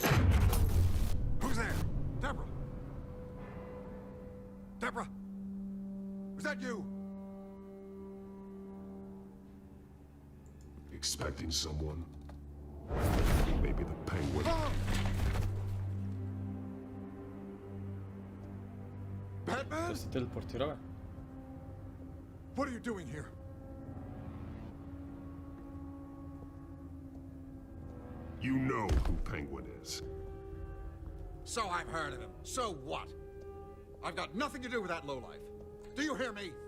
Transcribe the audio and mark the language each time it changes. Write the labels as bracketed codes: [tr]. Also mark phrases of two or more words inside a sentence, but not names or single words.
[en] Who's there? Deborah? Deborah? Was that you? Expecting someone? Maybe the Penguin. Batman? [bg] Се телепортира, бе. [en] What are you doing here? You know who Penguin is. So I've heard of him. So what? I've got nothing to do with that lowlife. Do you hear me?